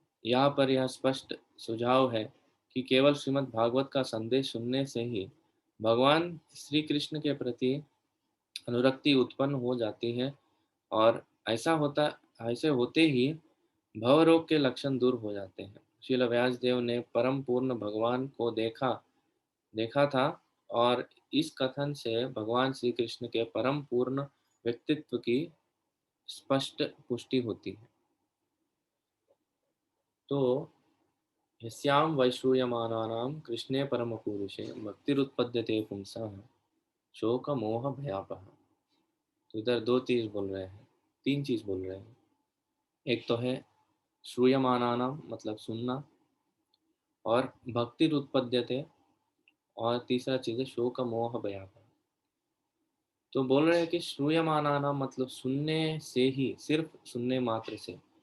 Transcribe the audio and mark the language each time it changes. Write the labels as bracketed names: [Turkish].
[Hindi] यहाँ पर यह स्पष्ट सुझाव है कि केवल श्रीमद् भागवत का संदेश सुनने से ही भगवान श्री कृष्ण के प्रति अनुरक्ति उत्पन्न हो जाती है, और ऐसे होते ही भवरोग के लक्षण दूर हो जाते हैं। श्रील व्यासदेव ने परम पूर्ण भगवान को देखा था, और इस कथन से भगवान श्री कृष्ण के परम पूर्ण व्यक्तित्व की स्पष्ट पुष्टि होती है। [Sanskrit] तो यस्यां वैश्रूयमानानां कृष्णे परमपुरुषे भक्तिरुत्पद्यते पुंसः शोकमोहभयापः। [Hindi] तो इधर दो चीज बोल रहे हैं, तीन चीज बोल रहे हैं। एक तो है श्रूयमानानां मतलब सुनना, और भक्तिरुत्पद्यते, और तीसरा चीज है शोक मोह भयापह। तो बोल रहे हैं कि श्रूयमानानां मतलब सुनने से ही, सिर्फ सुनने मात्र से।